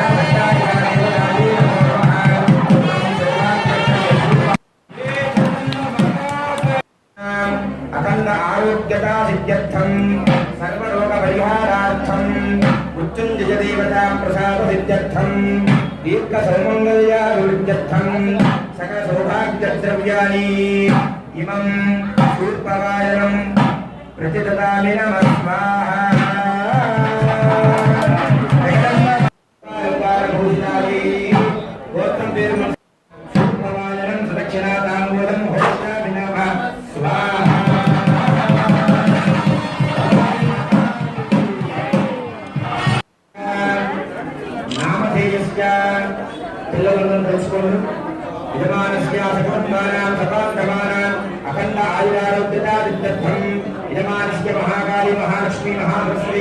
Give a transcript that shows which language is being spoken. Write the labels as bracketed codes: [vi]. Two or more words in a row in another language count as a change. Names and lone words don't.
[sa] अखंड आरोग्यता सिद्ध्यर्थं सर्वरोग परिहारार्थं मृत्युंजय देवता प्रसाद सिद्ध्यर्थं दीर्घ सौमंगल्याभिवृद्ध्यर्थं सकल सौभाग्य द्रव्याणि इमं सूर्पवायनं प्रतिददामि नमः स्वाहा सूर्पवायनं सुदक्षिणा ताम्बूलं होष्यामि नमः स्वाहा [te] పిల్లలందరూ తెలుసుకోండి. [sa] यजमानस्य सकुटुम्बानां सपाङ्गमानां अखण्ड आयुरारोग्यतार्थं यजमानस्य महाकाली महालक्ष्मी महासरस्वती